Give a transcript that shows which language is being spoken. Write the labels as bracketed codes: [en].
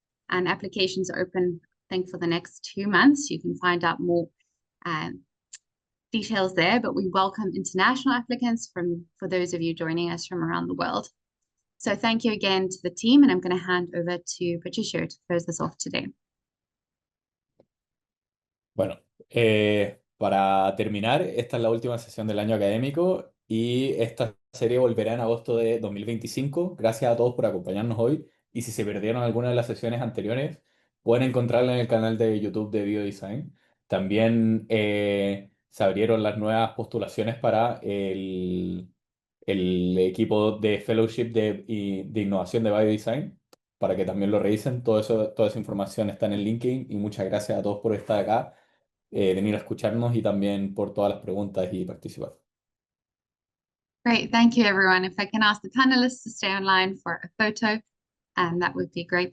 [en] And applications are open, I think, for the next 2 months. You can find out more details there, but we welcome international applicants for those of you joining us from around the world. So thank you again to the team, and I'm going to hand over to Patricia to close this off today. [es] Bueno, para terminar, esta es la última sesión del año académico y esta serie volverá en agosto de 2025. Gracias a todos por acompañarnos hoy Y si se perdieron alguna de las sesiones anteriores, pueden encontrarla en el canal de YouTube de Biodesign. También se abrieron las nuevas postulaciones para el equipo de fellowship de innovación de Biodesign, para que también lo revisen. Todo eso, toda esa información está en el LinkedIn y muchas gracias a todos por estar acá, venir a escucharnos y también por todas las preguntas y participar. [en] Great, thank you everyone. If I can ask the panelists to stay online for a photo, that would be great.